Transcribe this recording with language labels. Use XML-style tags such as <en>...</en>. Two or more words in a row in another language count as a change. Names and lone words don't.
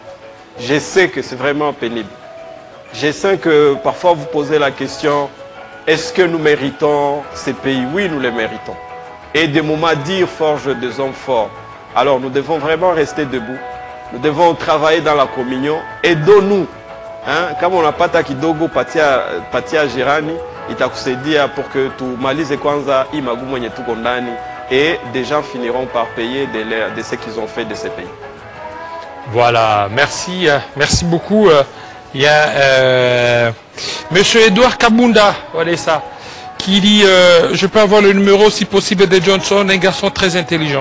<fr>Je sais que c'est vraiment pénible. Je sais que parfois vous posez la question, est-ce que nous méritons ces pays? Oui, nous les méritons. Et des moments durs forgent des hommes forts. Alors nous devons vraiment rester debout. Nous devons travailler dans la communion. Aidons-nous. Hein?</fr> <sw>Kama unapata kidogo patia jirani, itakusaidia</sw> <fr>pour que</fr> <sw>tumalize kwanza hii magumu yenye tuko ndani,</sw> <fr>et des gens finiront par payer de ce qu'ils ont fait de ces pays. Voilà, merci, merci beaucoup. Il y a Monsieur Edouard Kabunda, voilà ça, qui dit je peux avoir le numéro si possible de Johnson, un garçon très intelligent.</fr>